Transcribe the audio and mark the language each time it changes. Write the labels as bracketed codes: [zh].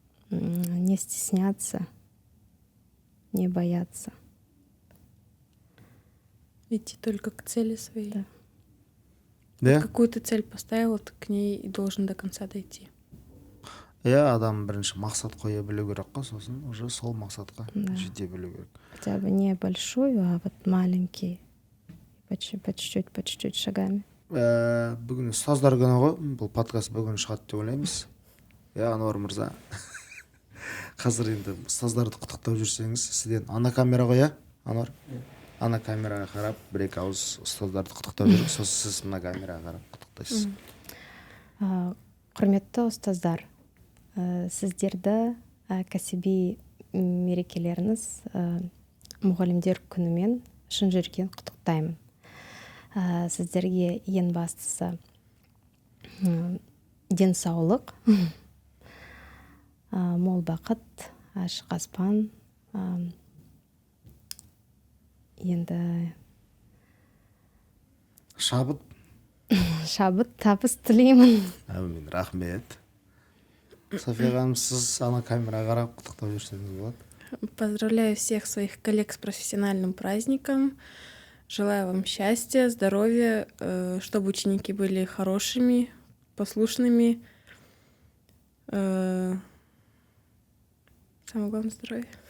[ru] Не стесняться, не бояться. Идти только к цели своей. Да. Да? Какую-то цель поставил, ты к ней и должен до конца дойти. [kk] Адам бірінші мақсат қоя білу керек қой, сосын уже сол мақсатқа жете білу керек. [ru] Хотя бы не большую, а вот маленький. По чуть-чуть шагами. [kk] Бүгін ұстаздар күні ғой, бұл подкаст бүгін шығады деп ойлаймыз. Ануар мырза. Қазір енді ұстаздарды құттықтап жүрсеңіз, сізден ана камераға, Ануар? Ана камераға қарап, бір-екі ауыз ұстаздарды құттықтап жүрік, сосын сіз мына камераға қарап құттықтайсыз. Құрметті ұстаздар, сіздерді кәсіби мерекелеріңіз мұғалімдер күнімен шын жүректен құттықтаймын. Сіздерге ең бастысы денсаулық, мол бақыт, ашық аспан, енді Шабыт, табыс тілеймін. Әмин, рахмет. София ханым, сіз ана камераға қарап құттықтап жүрсеңіз болады. [ru] Поздравляю всех своих коллег с профессиональным праздником. Желаю вам счастья, здоровья, чтобы ученики были хорошими, послушными. Самое главное — здоровье.